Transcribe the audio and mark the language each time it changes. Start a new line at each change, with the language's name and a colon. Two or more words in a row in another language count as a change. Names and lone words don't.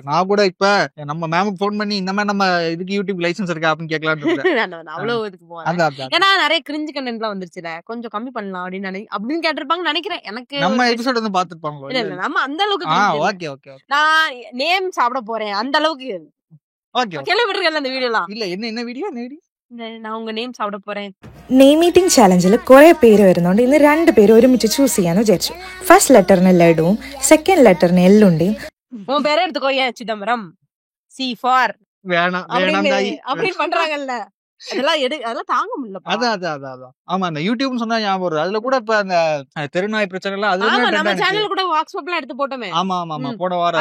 Tamil: நான் கூட இப்ப நம்ம மேமுக்கு போன் பண்ணி இந்த மாதிரி நம்ம இதுக்கு யூடியூப் லைசென்ஸ் இருக்கா அப்படின்னு கேட்கலான்னு அவ்வளவு இதுக்கு போறேன். ஏன்னா நிறைய
English: cringe content
Tamil: எல்லாம் வந்துருச்சுல, கொஞ்சம் கம்மி பண்ணலாம் அப்படின்னு கேட்டிருப்பாங்க நினைக்கிறேன். எனக்கு நம்ம எபிசோட் வந்து பாத்துருப்பாங்களோ? இல்ல நம்ம அந்த அளவுக்கு ஓகே ஓகே. நான் நேம் சாப்பிட போறேன் அந்த அளவுக்கு ஓகே. கேள்விப்பட்டிருக்கேன் அந்த வீடியோலாம். இல்ல என்ன வீடியோ? நான் உங்க நேம் சாப்பிட போறேன்.
English: name meeting challenge
Malayalam: കുറെ പേര് വരുന്നുണ്ട്. ഇന്ന് 2 പേര് ഒരുമിച്ച് ചൂസ് ചെയ്യാന്ന് വിചാരിച്ചു.
English: first letter
Malayalam: ലഡുവും
English: second letter
Malayalam: എല്ലുണ്ടിയും.
Tamil: உன் பேரை எடுத்துக்கோ. ஏன் சிதம்பரம்
English: C for
Tamil: வேணாம் அப்படி பண்றாங்கல்ல, அதெல்லாம் தாங்க முடியல. அதான் ஆமா. அந்த யூடியூப்னு சொன்னா ஞாபகம் வருது. அதுல கூட இப்ப அந்த தெருநாய் பிரச்சனை எல்லாம் ஆமா நம்ம சேனல் கூட வாட்ஸ்அப்ல எடுத்து போட்டோமே. ஆமா போன வாரம்.